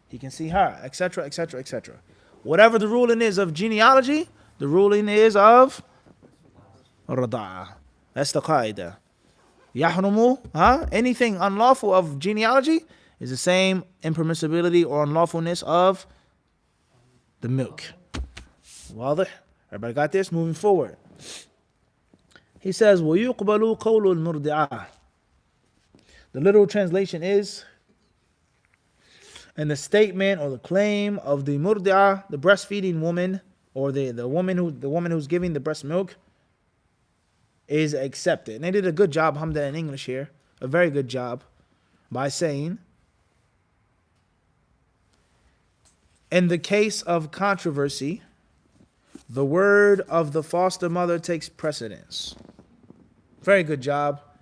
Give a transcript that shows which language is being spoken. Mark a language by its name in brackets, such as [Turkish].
[English] He can see her, etc., etc., etc. Whatever the ruling is of genealogy, the ruling is of rada'ah. That's the qaida. Yahrumu, anything unlawful of genealogy is the same impermissibility or unlawfulness of the milk. Wadah? Everybody got this? Moving forward. He says, [Arabic] وَيُقْبَلُ قَوْلُ الْمُرْدِعَةِ. [English] The literal translation is, and the statement or the claim of the murdi'ah, the breastfeeding woman, or the woman who's giving the breast milk, is accepted. And they did a good job, alhamdulillah, in English here, a very good job, by saying, in the case of controversy, the word of the foster mother takes precedence. Very good job.